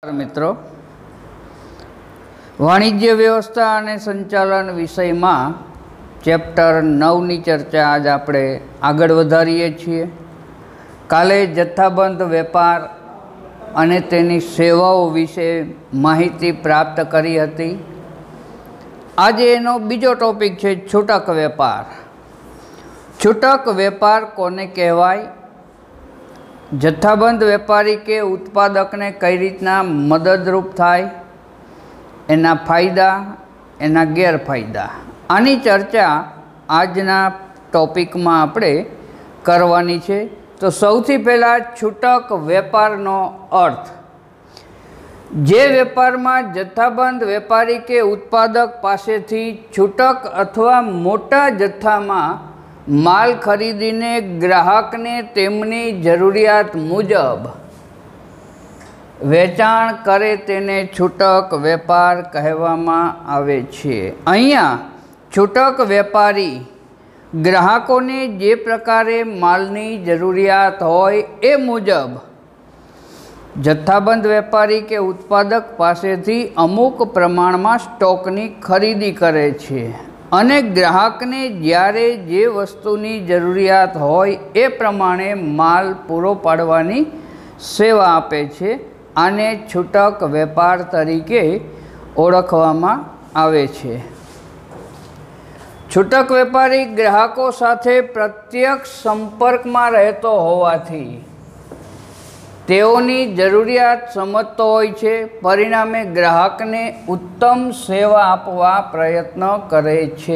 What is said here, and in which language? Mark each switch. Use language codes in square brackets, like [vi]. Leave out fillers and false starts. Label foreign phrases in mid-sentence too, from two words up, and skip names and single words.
[gu] મિત્રો, વાણિજ્ય વ્યવસ્થા ઔર સંચાલન વિષય મેં ચેપ્ટર 9 ની ચર્ચા આજ આપણે આગળ વધારીએ છીએ। કાલે જથ્થાબંધ વેપાર અને તેની સેવાઓ વિશે માહિતી પ્રાપ્ત કરી હતી। આજ એનો બીજો ટૉપિક છે છૂટક વેપાર। છૂટક વેપાર કોને કહેવાય? જથ્થાબંધ વેપારી કે ઉત્પાદક ને કઈ રીતના મદદરૂપ થાય, એના ફાયદા એના ગેરફાયદા, આની ચર્ચા આજના ટૉપિક મેં આપણે કરવાની છે। તો સૌથી પહેલા છૂટક વેપારનો અર્થ। જે વેપાર મેં જથ્થાબંધ વેપારી કે ઉત્પાદક પાસેથી છૂટક અથવા મોટા જથ્થા મેં માલ ખરીદીને ગ્રાહક ને તેમની જરૂરિયાત મુજબ વેચાણ કરે તેને છૂટક વેપાર કહેવામાં આવે છે। અહીંયા છૂટક વેપારી ગ્રાહકો ને જે પ્રકારે માલની જરૂરિયાત હોય એ મુજબ જથ્થાબંધ વેપારી કે ઉત્પાદક પાસેથી અમુક પ્રમાણ મેં સ્ટૉકની ખરીદી કરે છે અને ગ્રાહક ને જ્યારે જે વસ્તુની જરૂરિયાત હોય એ પ્રમાણે માલ પૂરો પાડવાની સેવા આપે છે। આને છૂટક વેપાર તરીકે ઓળખવામાં આવે છે। છૂટક વેપારી ગ્રાહકો સાથે પ્રત્યક્ષ સંપર્ક મેં રહેતો હોવાથી તેઓની જરૂરિયાત સમજતો હોય છે, પરિણામે ગ્રાહક ને ઉત્તમ સેવા આપવા પ્રયત્ન કરે છે।